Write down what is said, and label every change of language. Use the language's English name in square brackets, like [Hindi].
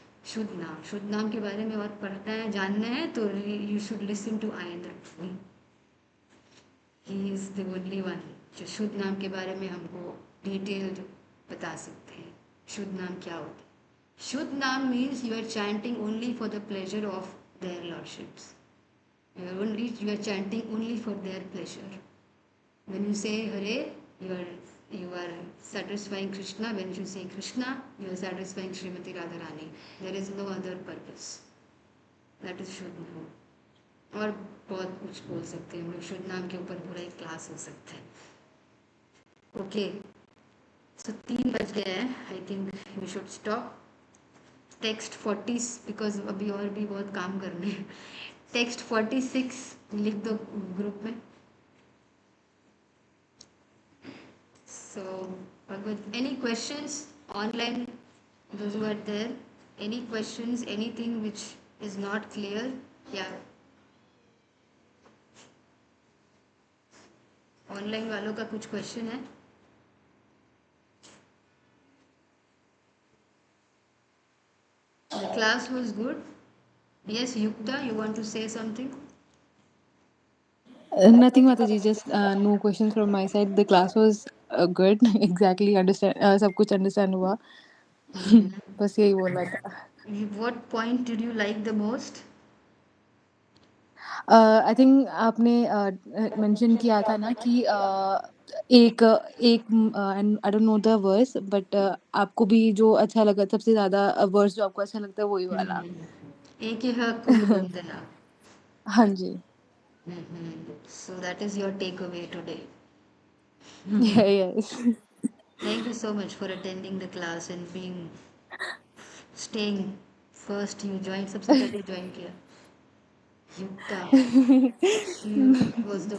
[Hindi] शुद्ध नाम, शुद्ध नाम के बारे में और पढ़ना है, जानना है तो [English] you should listen to [Hindi] आयेंद्र. [English] he is the only one [Hindi] जो शुद्ध नाम के बारे में हमको डिटेल्ड बता सकते हैं. [English] शुद्ध नाम क्या होता है. शुद्ध नाम means you are chanting only for the pleasure of their lordships. You are chanting only for their pleasure. When you say Hare, you are satisfying Krishna. When you say Krishna, you are satisfying Srimati Radharani. There is no other purpose. That is [Hindi] शुद्ध नाम. और बहुत कुछ बोल सकते हैं हम लोग. शुद्ध नाम के ऊपर पूरा एक क्लास हो सकता है. [English] okay, so [Hindi] 3 बज गए हैं, [English] I think we should stop. [Hindi] Text 40, because अभी और भी बहुत काम करने हैं. टेक्स्ट 46 लिख दो ग्रुप में. [English] So Bhagwat, any questions online, those who are there, any questions, anything which is not clear? [Hindi] Yeah, online वालों का कुछ क्वेश्चन है? [English] The class was good. Yes, Yukta, you want to say something? Nothing, Mataji. Just no questions from my side. The class was good. Exactly understand. [Hindi] सब कुछ understand हुआ. बस यही बोलना था. [English] What point did you like the most? [Hindi] I think आपने mention किया था ना कि एक एक [English] and I don't know the verse, but [Hindi] आपको भी जो अच्छा लगा, सबसे ज़्यादा verse जो आपको अच्छा लगता है वही वाला. [Sanskrit] एक ही हक को वंदना. [Hindi] हाँ जी. [English] So that is your takeaway today. Yeah, yes. Thank you so much for attending the class and being staying. First you joined, [Hindi] सबसे पहले join किया. [English] Yukta, you was the one.